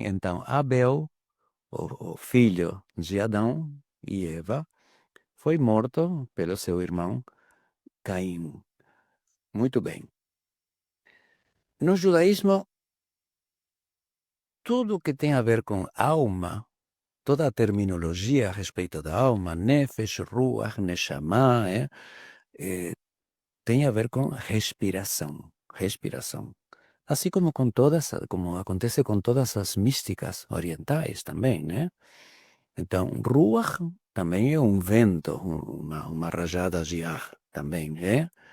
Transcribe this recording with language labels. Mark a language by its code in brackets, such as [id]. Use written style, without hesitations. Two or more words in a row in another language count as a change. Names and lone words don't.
[pt] Então, Abel, o filho de Adão e Eva, foi morto pelo seu irmão Caim. Muito bem. No judaísmo, tudo que tem a ver com alma, toda a terminologia a respeito da alma, [he] נפש, רוח, נשמה, [pt] tem a ver com respiração, respiração. Assim como com todas, como acontece com todas as místicas orientais também, né? Então, ruach também é um vento, uma rajada de ar também, né?